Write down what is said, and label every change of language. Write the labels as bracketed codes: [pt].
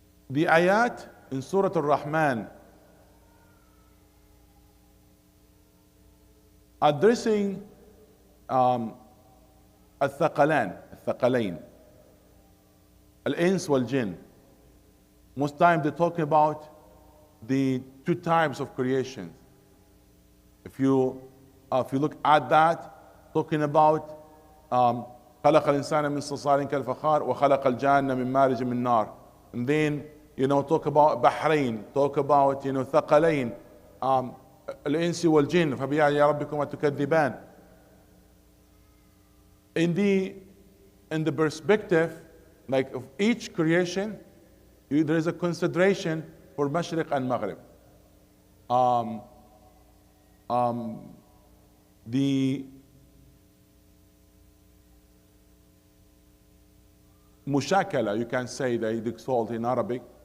[en] The ayat in Surah Al-Rahman addressing [ar] الثقلين الإنس والجن. [en] Most time they talk about the two types of creation. If you look at that, talking about [ar] خلق الإنسان من صلصال كالفخار وخلق الجان من مارج من نار. [en] And then talk about [ar] بحرين, talk about ثقلين الإنس والجن فبأي ربكما تكذبان. [en] In the perspective like of each creation, there is a consideration for Mashriq and Maghrib. The mushakala, you can say, they called in Arabic.